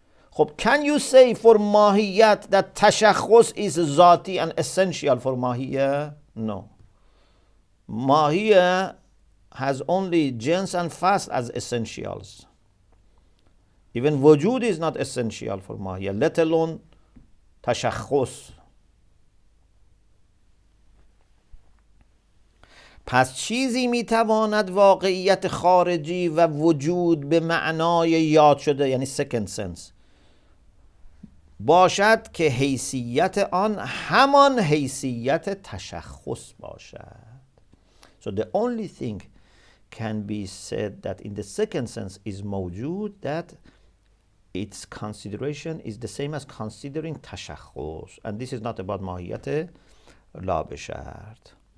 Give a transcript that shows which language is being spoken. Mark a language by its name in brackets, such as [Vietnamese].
[English] خب can you say for ماهیت that تشخص is ذاتی and essential for ماهیه؟ No. ماهیه has only جنس and فصل as essentials. Even وجود is not essential for ماهیه, let alone تشخص. [Persian] پس چیزی میتواند واقعیت خارجی و وجود به معنای یاد شده، یعنی [English] second sense، [Persian] باشد که حیثیت آن همان حیثیت تشخص باشد. [English] So the only thing can be said that in the second sense is موجود, that its consideration is the same as considering تشخص. And this is not about ماهیت لا بشرط.